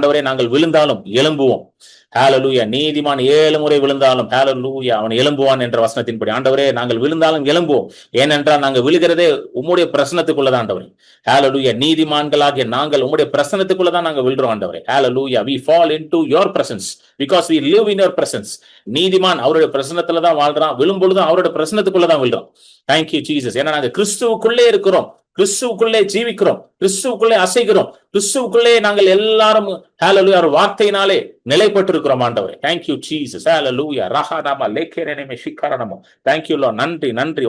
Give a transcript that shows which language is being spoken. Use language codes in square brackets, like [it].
[ta] ஆண்டவரே நாங்கள் விழுந்தாலும் எழும்புவோம். ஹல்லேலூயா. நீதிமான் 7 முறை விழுந்தாலும் ஹல்லேலூயா அவன் எழும்புவான் என்ற வசனத்தின்படி ஆண்டவரே நாங்கள் விழுந்தாலும் எழும்புவோம். ஏனென்றால் நாங்கள் விழுகிறதே உம்முடைய பிரசன்னத்துக்குள்ளதான் ஆண்டவரே. ஹல்லேலூயா. நீதிமான்களாகிய நாங்கள் உம்முடைய பிரசன்னத்துக்குள்ளதான் நாங்கள் விழுறோம் ஆண்டவரே. ஹல்லேலூயா. [en] We fall into your presence because we live in your presence. [ta] நீதிமான் அவருடைய பிரசன்னத்துல தான் வாழ்றான், விழும்பொழுதும் அவருடைய பிரசன்னத்துக்குள்ளதான் விழுறோம். [en] Thank you Jesus. [ta] ஏன்னா நாங்கள் கிறிஸ்துவுக்குள்ளே இருக்கிறோம், கிறிஸ்துவுக்குள்ளே ஜீவிக்கிறோம், கிறிஸ்துவுக்குள்ளே அசைக்கிறோம், கிறிஸ்துவுக்குள்ளே நாங்கள் எல்லாரும் ஹல்லேலூயா வார்த்தையினாலே நிலைப்பட்டு இருக்கிறோம் ஆண்டவரே. [en] Thank you Jesus. ஹல்லேலூயா. ரஹானாமா லேக்கேரனமே ஷிகாரனமோ. Thank you Lord. [ta] நன்றி நன்றி.